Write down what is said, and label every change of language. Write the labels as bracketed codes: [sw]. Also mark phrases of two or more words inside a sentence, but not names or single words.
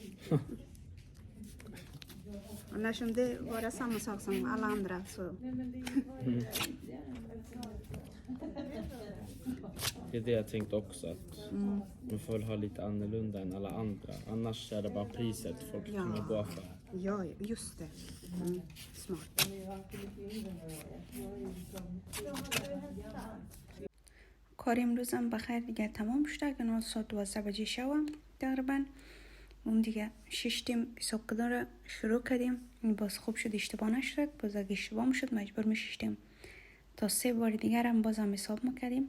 [sv] Annars om det var samma sak som alla andra så... Det är det jag tänkte också, att man får ha lite annorlunda än alla andra. Annars är det bara priset folk kommer gå för. Ja, just det. Smart. [tg] کار امروزم بخیر دیگه تمام شده که 9:12 بجه شوم تقریبا. اون دیگه 6 تیم حساب رو شروع کردیم. باز خوب شد اشتباه نشد، باز اگه اشتباه شد مجبور میشیم تا 3 بار دیگر هم بازم حساب میکردیم.